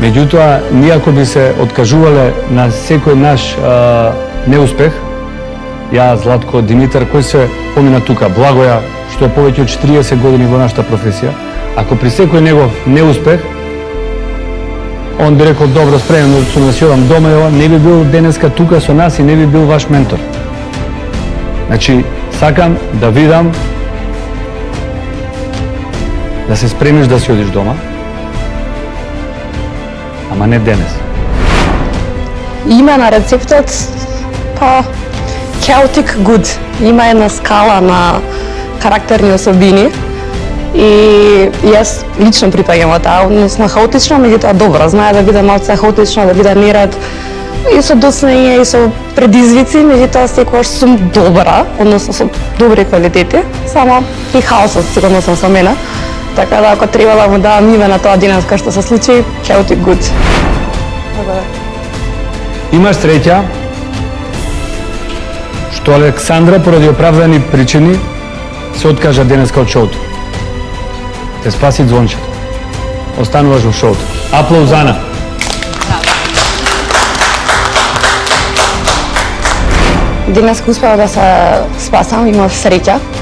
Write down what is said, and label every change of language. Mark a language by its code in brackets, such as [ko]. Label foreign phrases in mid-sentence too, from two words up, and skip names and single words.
[mk] Меѓутоа, ние ако би се откажувале на секој наш неуспех, ја, Златко, Димитар, кој се помина тука, Благоја, што е повеќе од 40 години во нашата професија, ако при секој негов неуспех, он би рекол, добро, спремно сум да си одам дома и ова, не би бил денеска тука со нас и не би бил ваш ментор. Значи, сакам да видам да се спремиш да си одиш дома, ама не денес. Име на рецептот, па [en] chaotic good. [mk] Има една скала на карактерни особини и јас лично припаѓам во таа, односно хаотично, меѓутоа добро, знае да биде малце хаотично, да биде неред и со доцнење и со предизвици, меѓутоа секогаш сум добра, односно со добри квалитети, само и хаосот сигурно сум со мене. Така да ако треба да му давам име на тоа денес кај што се случи, [en] chaotic good. [mk] Имаш среќа што Александра поради оправдани причини се откажа денеска од шоуто. Те спаси звончето. Остануваш во шоуто. Аплауз, Ана. Денес успеа да се спасам, имав среќа.